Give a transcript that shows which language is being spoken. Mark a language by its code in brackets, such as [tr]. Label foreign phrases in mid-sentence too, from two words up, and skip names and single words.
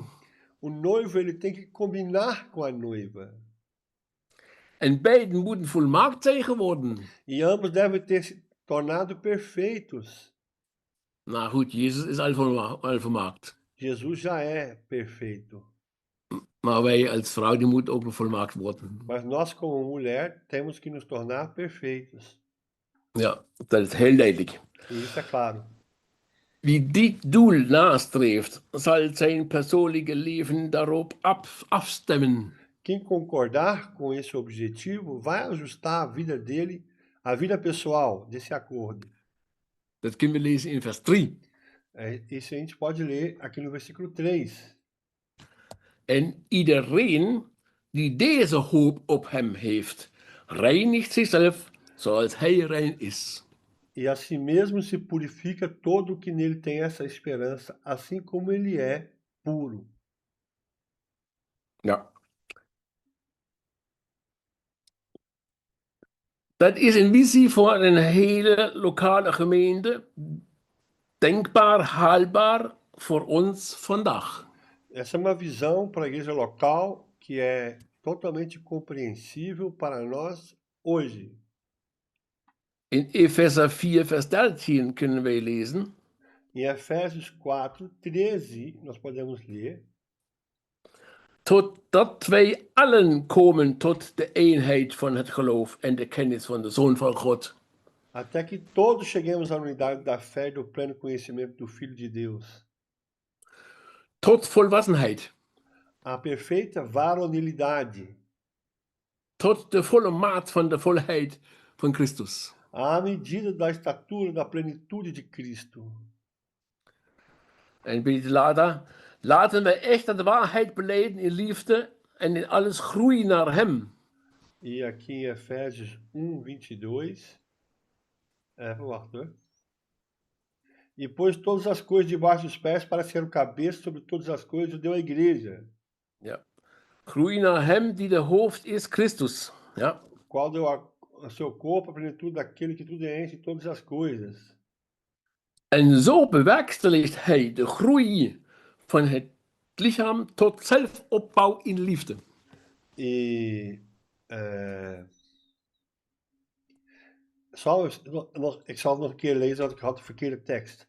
[pt] O noivo ele tem que combinar com a noiva. [nl] En beiden moeten volmaakt zijn geworden. [pt] E ambos devem ter se tornado perfeitos. [nl] Nou goed, Jezus is al volmaakt. [pt] Jesus já é perfeito. [nl] Maar wij als vrouw, die moeten ook nog volmaakt worden. [pt] Mas nós, como mulher, temos que nos tornar perfeitos. [nl] Ja, dat is heel duidelijk. [pt] E isso é claro. [nl] Wie dit doel nastreeft, zal zijn persoonlijke leven daarop afstemmen. [pt] Quem concordar com esse objetivo vai ajustar a vida dele, a vida pessoal desse acordo. [nl] Dat kunnen we lezen in vers 3. [pt] Isso a gente pode ler aqui no versículo 3. [nl] En iedereen die deze hoop op hem heeft, reinigt zichzelf zoals hij rein is. [pt] E assim mesmo se purifica todo o que nele tem essa esperança, assim como ele é puro. [nl] Ja. Dat is een visie voor een hele lokale gemeente, denkbaar, haalbaar voor ons vandaag. [pt] Essa é uma visão para a igreja local que é totalmente compreensível para nós hoje. [nl] In Epheser 4, vers 13 kunnen wij lezen. [pt] Em Efésios 4, 13, nós podemos ler: [nl] Totdat wij allen komen tot de eenheid van het geloof en de kennis van de Zoon van God. [pt] até que todos cheguemos à unidade da fé e do pleno conhecimento do Filho de Deus. [nl] Tot volwassenheid. [pt] A perfeita varonilidade, [nl] Tot de volle maat van de volheid van Christus. [pt] à medida da estatura da plenitude de Cristo. [nl] En beetje later, laten wij echt de waarheid beleiden in liefde en in alles groeien naar hem. [pt] E aqui em Efésios 1:22, [nl] wacht hoor. [pt] E pôs todas as coisas debaixo dos pés para ser o cabeça sobre todas as coisas e deu à igreja, [nl] Ja. Groei naar hem die de hoofd is, Christus. Ja. [pt] qual deu o seu corpo a plenitude daquele que tudo enche em todas as coisas. [nl] En zo bewerkstelligt hij de groei van het lichaam tot zelfopbouw in liefde. E ik zal nog een keer lezen, want ik had de verkeerde tekst.